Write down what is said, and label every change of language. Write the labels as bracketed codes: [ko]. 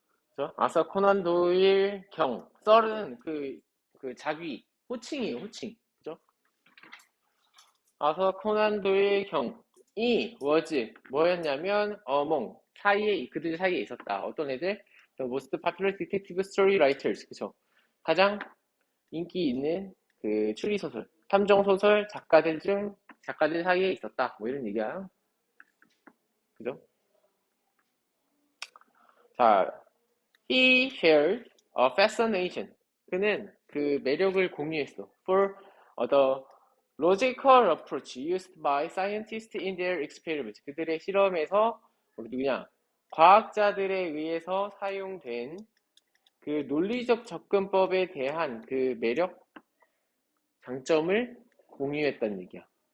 [ko] 그죠? 아서 코난 도일 경. 썰은 그 자귀, 호칭이에요, 호칭. 그죠? 아서 코난 도일 경이 [en] was [ko] 뭐였냐면 어몽 그들 사이에 있었다. 어떤 애들? [en] The most popular detective story writers. [ko] 그죠? 가장 인기 있는 그 추리소설, 탐정소설 작가들 사이에 있었다. 뭐 이런 얘기야. 그죠? 자, [en] he shared a fascination. [ko] 그는 그 매력을 공유했어. [en] For the logical approach used by scientists in their experiments. [ko] 그들의 실험에서 누구냐? 과학자들에 의해서 사용된 그 논리적 접근법에 대한 그 매력, 장점을 공유했다는 얘기야.